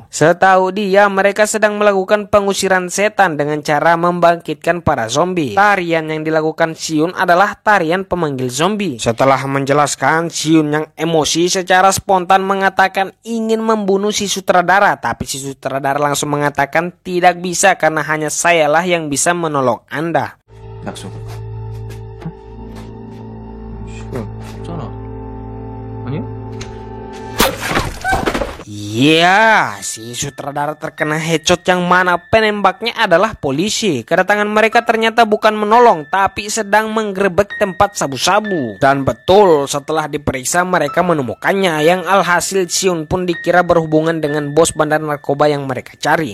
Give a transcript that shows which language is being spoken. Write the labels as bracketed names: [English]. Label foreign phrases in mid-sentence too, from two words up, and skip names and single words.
[Indonesian] Setahu dia mereka sedang melakukan pengusiran setan dengan cara membangkitkan para zombie. Tarian yang dilakukan Siun adalah tarian pemanggil zombie. Setelah menjelaskan, Siun yang emosi secara spontan mengatakan ingin membunuh si sutradara, tapi si sutradara langsung mengatakan tidak bisa karena hanya sayalah yang bisa menolong Anda. [Korean] 약속. 시간 없잖아. 아니야? [Indonesian] Ya, si sutradara terkena headshot yang mana penembaknya adalah polisi. Kedatangan mereka ternyata bukan menolong, tapi sedang menggerebek tempat sabu-sabu. Dan betul, setelah diperiksa mereka menemukannya, yang alhasil Siun pun dikira berhubungan dengan bos bandar narkoba yang mereka cari.